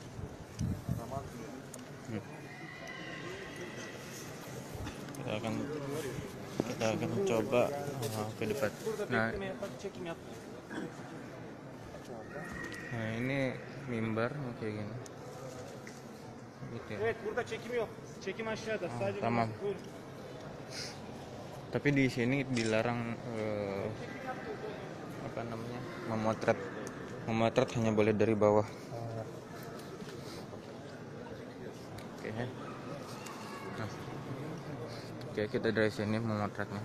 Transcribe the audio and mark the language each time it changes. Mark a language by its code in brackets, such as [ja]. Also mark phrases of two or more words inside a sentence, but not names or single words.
[id] Kita akan coba ke depan. Nah ini mimbar kayak gini. Gitu ya. [tr] Evet, burada çekim yok. Çekim aşağıda. Sadece Tamam. buyurun. [id] Tapi di sini dilarang apa namanya, memotret hanya boleh dari bawah. Oke. Nah, oke, kita dari sini memotretnya.